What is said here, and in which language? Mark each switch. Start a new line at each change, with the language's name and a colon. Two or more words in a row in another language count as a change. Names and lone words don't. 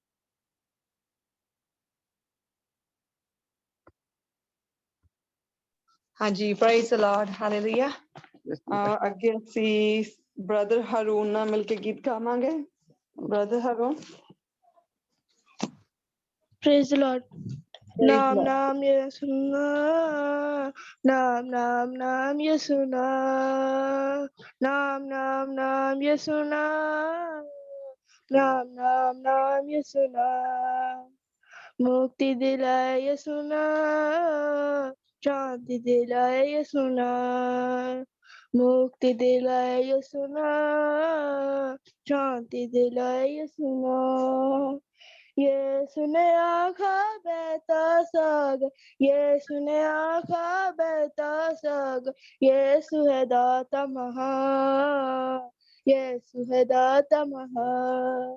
Punjabi: ਹਾਂਜੀ
English: praise the Lord
Punjabi: ਹਾਲੇਲੂਇਆ ਅੱਗੇ ਅਸੀਂ ਬ੍ਰਦਰ ਹਰੂਨ ਨਾਲ ਮਿਲ ਕੇ ਗੀਤ ਗਾਵਾਂਗੇ ਬ੍ਰਦਰ ਹਰੂਨ
English: Praise the Lord.
Hindi: नाम नाम यसु नाम, नाम नाम नाम यसु नाम, नाम नाम नाम यसु नाम, नाम नाम नाम यसु नाम, मुक्ति दिलाया यसु नाम, शांति दिलाया यसु नाम, मुक्ति दिलाए यसु नाम, शांति दिलाए यसु नाम। यीशु ने आखा बहता सागर, यीशु ने आखा बहता सागर, यीशु है दाता महान, यीशु है दाता महान।